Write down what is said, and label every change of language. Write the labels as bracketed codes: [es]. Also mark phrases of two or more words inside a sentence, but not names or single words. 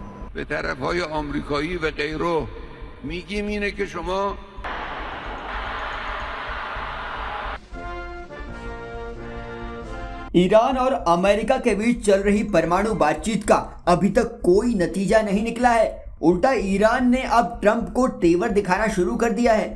[fa] به طرفهای آمریکایی و غیره میگیم اینه که شما [hi] ईरान और अमेरिका के बीच चल रही परमाणु बातचीत का अभी तक कोई नतीजा नहीं निकला है। उल्टा ईरान ने अब ट्रंप को तेवर दिखाना शुरू कर दिया है।